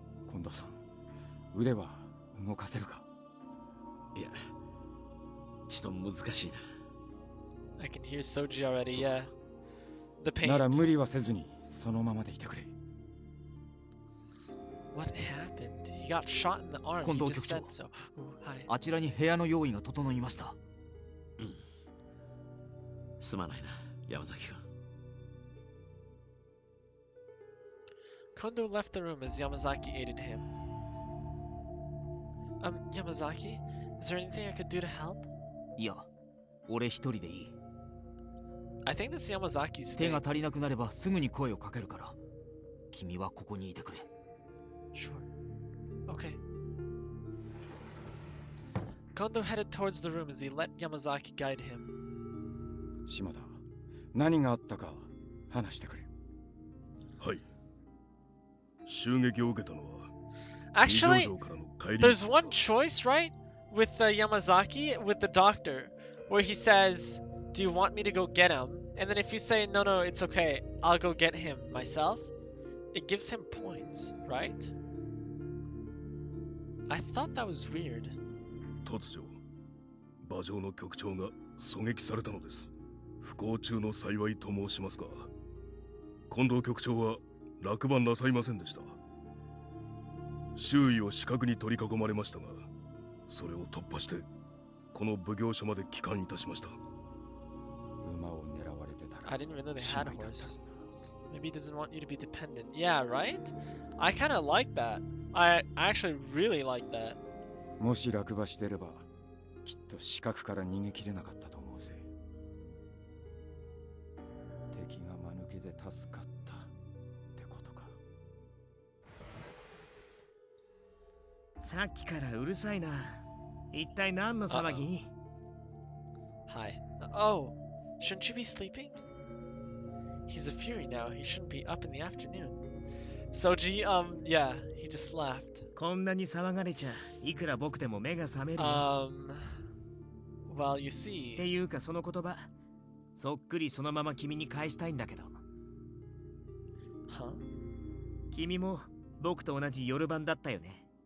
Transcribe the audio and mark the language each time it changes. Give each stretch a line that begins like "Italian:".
Japanese: 近藤さん、腕は動かせるか。いや、ちょっと難しいな。
English: I can hear Soji already, yeah. The pain.
Japanese: なら無理はせずにそのままでいてくれ。
English: What happened? He got shot in the arm. He just said so. Hi.
Japanese: あちらに部屋の用意が整いました。すまないな、山崎君。
English: Kondo left the room as Yamazaki aided him. Yamazaki? Is there anything I could do to help?
Japanese: いや、俺一人でいい。
English: I think that's Yamazaki's
Japanese: 手
English: thing.
Japanese: が足りなくなればすぐに声をかけるから。君はここにいてくれ。
English: Sure. Okay. Kondo headed towards the room as he let Yamazaki guide him.
Japanese: 島田、何があったか話してくれ。はい。襲撃を受けたのは
English: Actually, there's one choice, right? With Yamazaki, with the doctor, where he says, do you want me to go get him? And then if you say, no, no, it's okay, I'll go get him myself, it gives him points, right? I thought that was weird.
Japanese: 突如、馬上の局長が狙撃されたのです。不幸中の幸いと申しますが、近藤局長は落馬なさいませんでした。周囲を死角に取り囲まれましたが、それを突破して、この奉行所まで帰還いたしました。馬を狙われてたら
English: I didn't even know they had a horse. Maybe he doesn't want you to be dependent. Yeah, right? I kind of like that. I actually really like that.
Japanese: もし落馬してれば、きっと死角から逃げ切れなかったと思うぜ。敵が間抜けで助かったってことか。さっきからうるさいな。一体何の騒ぎ？
English: Hi. Oh, shouldn't you be sleeping? He's a fury now. He shouldn't be up in the afternoon. Soji, yeah, he just laughed.
Japanese: こんなに騒がれちゃいくら僕でも目が覚めるよ。
English: Well, you
Japanese: って
English: see.
Japanese: いうかその言葉、そっくりそのまま君に返したいんだけど。
English: Huh?
Japanese: 君も僕と同じ夜番だったよね。